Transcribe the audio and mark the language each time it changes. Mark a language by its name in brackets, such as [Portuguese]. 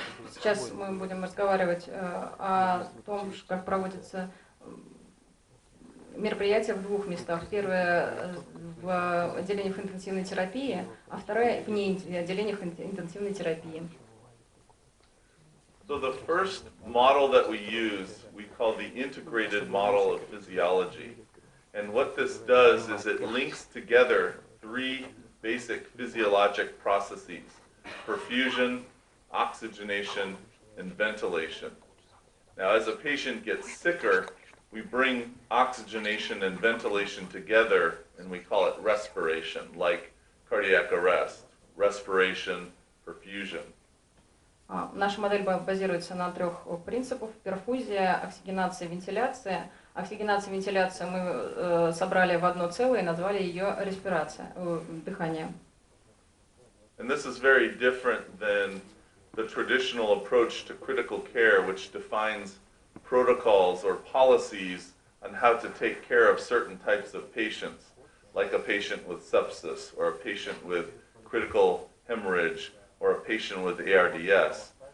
[Russian] Сейчас мы будем разговаривать о том, как проводятся мероприятия в двух местах. Первое в отделениях интенсивной терапии, а второе вне отделениях интенсивной терапии. [English] So the first model that we use, we call the integrated model of physiology. And what this does is it links together 3 basic physiologic processes: perfusion, oxygenation, and ventilation. Now, as a patient gets sicker, we bring oxygenation and ventilation together, and we call it respiration, like cardiac arrest. respiration, perfusion. [Russian] Наша модель базируется на 3 принципах: перфузия, оксигенация, вентиляция. Оксигенация и вентиляция мы собрали в одно целое и назвали ее респирация, дыхание. [English] And this is very different than the traditional approach to critical care, which defines protocols or policies on how to take care of certain types of patients, like a patient with sepsis, or a patient with critical hemorrhage, or a patient with ARDS.